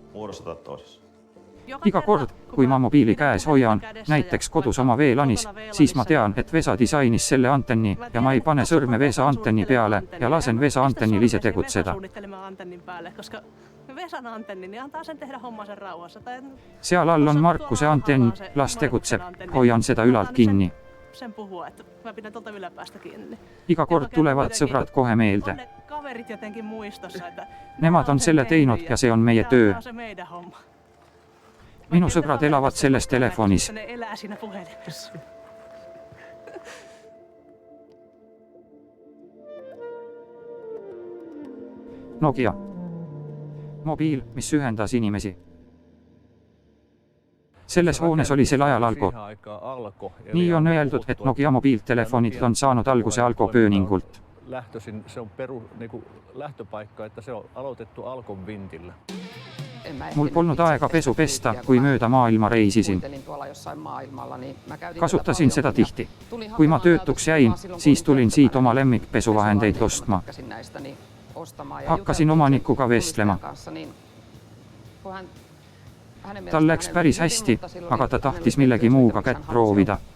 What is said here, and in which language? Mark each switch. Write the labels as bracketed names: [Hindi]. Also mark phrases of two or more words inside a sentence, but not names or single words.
[Estonian] Iga kord, kui ma mobiili käes hoian, näiteks kodus oma veelanis, siis ma tean, et Vesa disainis selle antenni ja ma ei pane sõrme Vesa antenni peale ja lasen Vesa antennil ise tegutseda. Seal all on Markuse antenn, las tegutseb, hoian seda ülalt kinni. [Finnish] Sen puhua, että mä pidän tuolta yläpäästä kiinni. [Estonian] Iga kord tulevad sõbrad kohe meelde. [Finnish] Kaverit jotenkin muistossa, että [Estonian] nemad on selle teinud ja see on meie töö. Minu sõbrad elavad selles telefonis. [Finnish] Ne elää siinä puhelimessa. [Estonian] Nokia. Mobiil, mis ühendas inimesi. Selles hoones oli sel ajal Alko. Nii on öeldud, et Nokia mobiiltelefonid on saanud alguse Alko pööningult. [Finnish] Se on lähtöpaikka, että se on aloitettu Alkon vintillä. [Estonian] Mul polnud aega pesu pesta, kui mööda maailma reisisin. Kasutasin seda tihti. Kui ma töötuks jäin, siis tulin siit oma lemmikpesuvahendeid ostma. Hakkasin omanikuga vestlema. Tal läks päris hästi, aga ta tahtis millegi muuga kätt proovida.